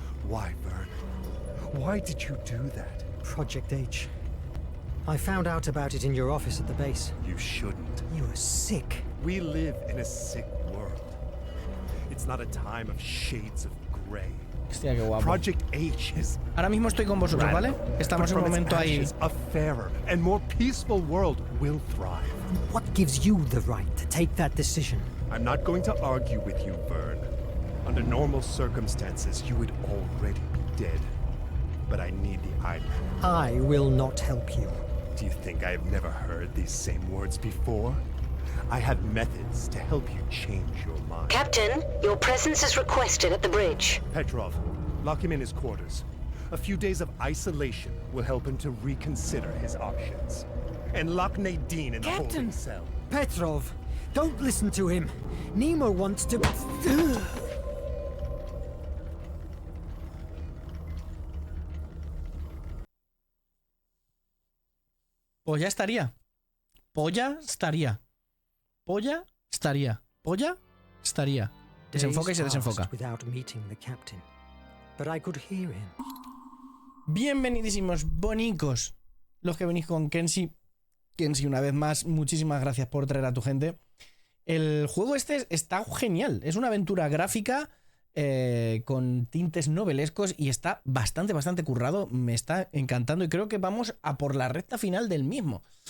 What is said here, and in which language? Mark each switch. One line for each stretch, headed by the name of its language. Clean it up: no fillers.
English: Why, Verne? Why did you do that? Project H. I found out about it in your office at the base. You shouldn't. You are sick. We live in a sick world. It's not a time of shades of gray.
Spanish: Hostia, qué guapo.
English: Project H is
Spanish: Ahora mismo estoy con vosotros, ¿vale? Estamos en un momento ahí.
English: A fairer and more peaceful world will thrive. What gives you the right to take that decision? I'm not going to argue with you, Verne. Under normal circumstances, you would already be dead. But I need the island. I will not help you. Do you think I have never heard these same words before? I have methods to help you change your mind. Captain, your presence is requested at the bridge. Petrov, lock him in his quarters. A few days of isolation will help him to reconsider his options. And lock Nadine in the holding cell. Petrov, don't listen to him. Nemo wants to...
Spanish: Pues ya estaría. Polla estaría. Polla estaría. Polla estaría. Desenfoca y se desenfoca.
English: Without meeting the captain, but I could hear him.
Spanish: Bienvenidísimos, bonicos. Los que venís con Kenshi. Kenshi, una vez más, muchísimas gracias por traer a tu gente. El juego este está genial. Es una aventura gráfica con tintes novelescos y está bastante currado, me está encantando y creo que vamos a por la recta final del mismo.